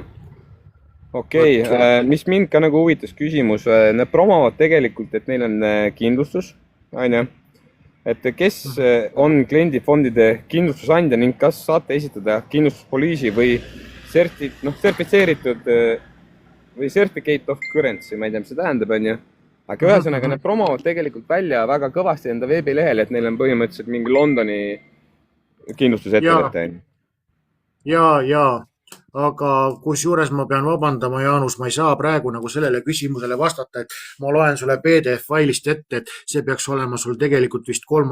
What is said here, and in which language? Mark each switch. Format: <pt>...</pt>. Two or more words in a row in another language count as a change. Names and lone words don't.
<et>Okei, mis mind ka nagu huvitas küsimus, need promavad tegelikult, et neil on kindlustus, et kes on kliendifondide kindlustusandja ning kas saate esitada kindlustuspoliisi või sertifitseeritud või</et> <en>certificate of currency,</en> <et>ma ei tea, mis see tähendab, on ju. Aga ühesõnaga need promavad tegelikult välja väga kõvasti enda veebilehel, et neil on põhimõtteliselt mingi Londoni kindlustusettevõte. Ja, aga kusjuures ma pean vabandama, Jaanus, ma ei saa praegu nagu sellele küsimusele vastata, et ma loen sulle PDF-failist ette, et see peaks olema sul tegelikult vist 3.</et>